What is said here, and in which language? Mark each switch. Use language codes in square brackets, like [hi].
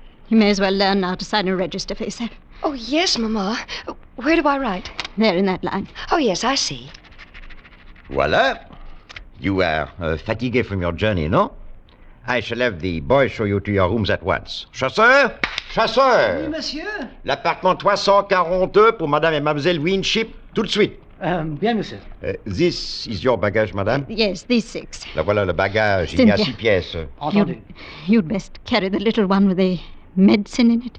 [en] You may as well learn now to sign a register for yourself. Oh, yes, Mamma. Where do I write? There, in that line. Oh, yes, I see. [fr] Voila. [en] You are fatigué from your journey, no? I shall have the boy show you to your rooms at once. [fr] Chasseur! Chasseur! Oui, monsieur. L'appartement 342 pour madame et mademoiselle Winship, tout de suite. Bien, monsieur. [en] This is your baggage, madame? Yes, these 6. [fr] Là voilà le bagage. Il y a Cynthia. 6 pièces. Entendu. [en] You'd best carry the little one with the medicine in it.